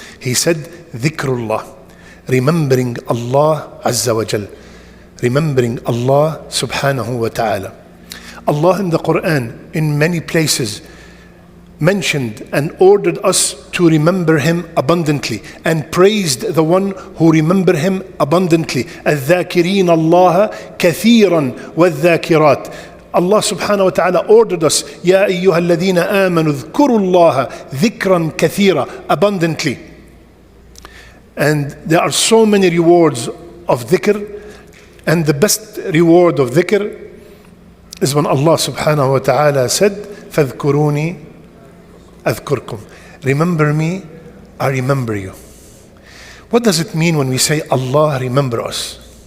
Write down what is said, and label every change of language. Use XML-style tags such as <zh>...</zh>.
<en>He said, dhikrullah, remembering Allah Azza wa Jal, remembering Allah subhanahu wa ta'ala. Allah in the Quran in many places mentioned and ordered us to remember Him abundantly and praised the one who remember Him abundantly.</en> <ar>الذاكرين الله كثيرا والذاكرات.</ar> <en>Allah subhanahu wa ta'ala ordered us,</en> <ar>يا أيها الذين آمنوا اذكروا الله ذكرا كثيرا,</ar> <en>abundantly. And there are so many rewards of dhikr, and the best reward of dhikr is when Allah subhanahu wa ta'ala said,</en> <ar>فَاذْكُرُونِي أَذْكُرْكُمْ.</ar> <en>Remember me, I remember you. What does it mean when we say Allah remember us?</en>